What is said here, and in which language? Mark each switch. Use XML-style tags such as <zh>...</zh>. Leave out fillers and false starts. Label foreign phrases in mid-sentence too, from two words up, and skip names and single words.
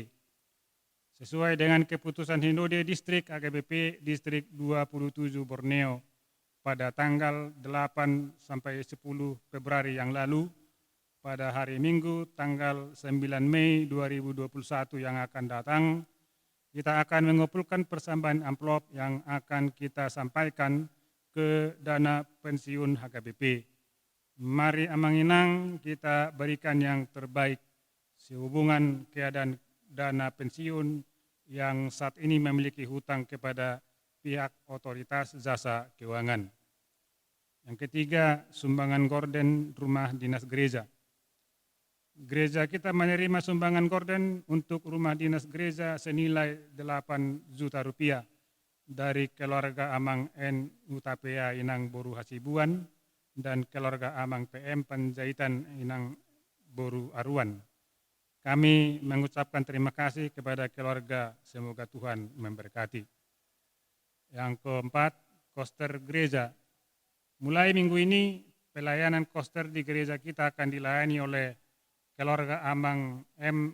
<id>Sesuai dengan keputusan Hinode Distrik HKBP Distrik 27 Borneo pada tanggal 8 sampai 10 Februari yang lalu, pada hari Minggu tanggal 9 Mei 2021 yang akan datang, kita akan mengumpulkan persambahan amplop yang akan kita sampaikan ke dana pensiun HKBP. Mari amanginang kita berikan yang terbaik sehubungan keadaan dana pensiun yang saat ini memiliki hutang kepada pihak otoritas jasa keuangan. Yang ketiga, sumbangan gorden rumah dinas gereja. Gereja kita menerima sumbangan gorden untuk rumah dinas gereja senilai 8 juta rupiah dari keluarga Amang N. Utapea Inang Boru Hasibuan dan keluarga Amang PM Panjaitan Inang Boru Aruan. Kami mengucapkan terima kasih kepada keluarga, semoga Tuhan memberkati. Yang keempat, koster gereja. Mulai minggu ini, pelayanan koster di gereja kita akan dilayani oleh keluarga Amang M.</id>